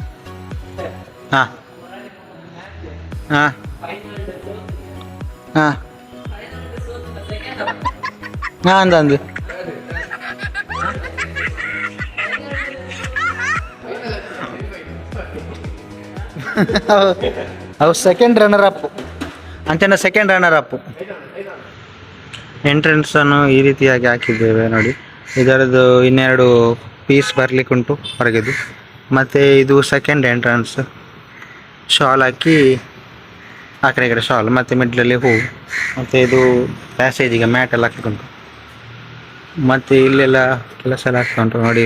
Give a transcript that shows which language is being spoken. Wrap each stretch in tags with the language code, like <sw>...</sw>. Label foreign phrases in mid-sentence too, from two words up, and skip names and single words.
<tcy>ಅಂದು ಅವು</tcy> <en>second runner up</en> <tcy>ಅಂಚನ</tcy> <en>second runner up.</en> <kn>ಎಂಟ್ರೆನ್ಸ್ ಅನ್ನು ಈ ರೀತಿಯಾಗಿ ಹಾಕಿದ್ದೇವೆ ನೋಡಿ. ಇದರದ್ದು 2 ಪೀಸ್ ಬರ್ಲಿಕ್ಕೆ ಉಂಟು ಹೊರಗೆದು. ಮತ್ತು ಇದು</kn> <en>second entrance.</en> <kn>ಶಾಲ್ ಹಾಕಿ ಆ ಕಡೆ ಈ ಕಡೆ ಶಾಲ್, ಮತ್ತು ಮಿಡ್ಲಲ್ಲಿ ಹೂ, ಮತ್ತು ಇದು ಪ್ಯಾಸೇಜಿಗೆ ಮ್ಯಾಟ್ ಎಲ್ಲ ಹಾಕಿಕೊಂಡು, ಮತ್ತು ಇಲ್ಲೆಲ್ಲ ಕೆಲಸ ಎಲ್ಲ ಆಗ್ತಾ ಉಂಟು ನೋಡಿ.</kn>